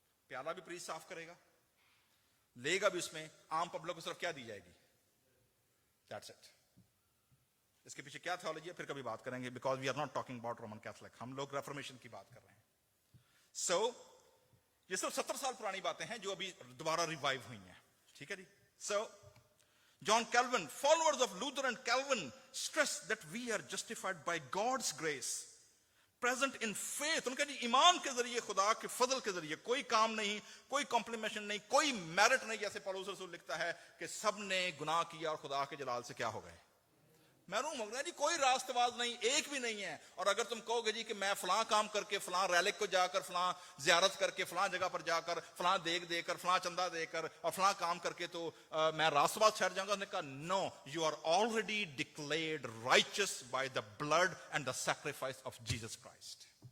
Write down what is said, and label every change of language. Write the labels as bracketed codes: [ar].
[hi] प्याला भी प्रीस्ट साफ करेगा, लेगा भी उसमें, आम पब्लिक को सिर्फ क्या दी जाएगी? [en] That's it. [hi] इसके पीछे क्या थियोलॉजी है फिर कभी बात करेंगे, [en] because we are not talking about Roman Catholic, [hi] हम लोग रेफॉर्मेशन की बात कर रहे हैं। ये सब 70 साल पुरानी बातें हैं जो अभी दोबारा रिवाइव हुई हैं, ठीक है जी। [en] John Calvin, followers of Luther and Calvin, stress that we are justified by God's grace, present in faith. [hi] उनका जी ईमान के जरिए, खुदा के फजल के जरिए, कोई काम नहीं, कोई कॉम्प्लीमेशन नहीं, कोई मेरिट नहीं, जैसे पौलुस रसूल लिखता है कि सब ने गुनाह किया और खुदा के जलाल से क्या हो गए, महरूम हो गए। जी कोई रास्तबाज नहीं, एक भी नहीं है। और अगर तुम कहोगे जी कि मैं फलां काम करके, फलां रैलिक को जाकर, फलां जियारत करके, फलां जगह पर जाकर, फलां देकर, फलां चंदा देकर और फलां काम करके तो मैं रास्तबाज ठहर जाऊंगा, उसने कहा no, [en] You are already declared righteous by the blood and the sacrifice of Jesus Christ.